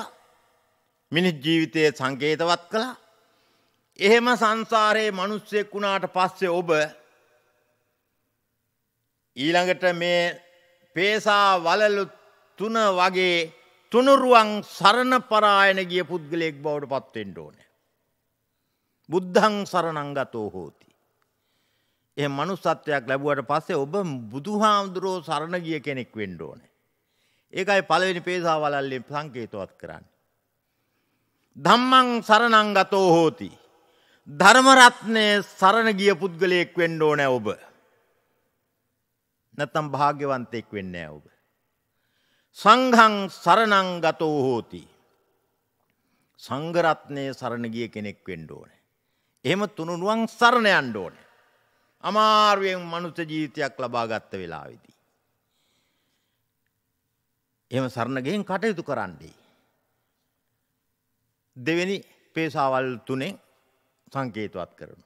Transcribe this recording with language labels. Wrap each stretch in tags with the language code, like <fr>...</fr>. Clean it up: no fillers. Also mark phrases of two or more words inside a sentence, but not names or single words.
<si>මිනිස් ජීවිතයේ සංකේතවත් කළා. එහෙම සංසාරයේ මිනිස්සෙක් වුණාට පස්සේ ඔබ ඊළඟට මේ පේසා වලලු තුන වගේ තුනුරුවන් සරණ පරායන ගිය පුද්ගලයෙක් බවට පත් වෙන්න ඕනේ.</si> <pi>බුද්ධං සරණං ගතෝ හෝති.</pi> <si>එහෙම මනුස්සත්වයක් ලැබුවට පස්සේ ඔබ බුදුහාමුදුරෝ සරණ ගිය කෙනෙක් වෙන්න ඕනේ. ඒකයි පළවෙනි පේසා වලල්ලෙන් සංකේතවත් කරන්නේ.</si> <pi>ධම්මං සරණං ගතෝ හෝති.</pi> <si>ධර්ම රත්නයේ සරණ ගිය පුද්ගලයෙක් වෙන්න ඕනේ ඔබ. නැත්නම් භාග්‍යවන්තයෙක් වෙන්නේ නැහැ ඔබ.</si> <pi>සංඝං සරණං ගතෝ හෝති.</pi> <si>සංඝ රත්නයේ සරණ ගිය කෙනෙක් වෙන්න ඕනේ. එහෙම තුනුරුවන් සරණ යන්න ඕනේ. අමාරුවෙන් මනුස්ස ජීවිතයක් ලබා ගත්ත වෙලාවේදී. එහෙම සරණ ගෙන් කටයුතු කරන්නේ. දෙවෙනි පේසාවල් තුනෙන් සංකේතවත් කරනවා.</si>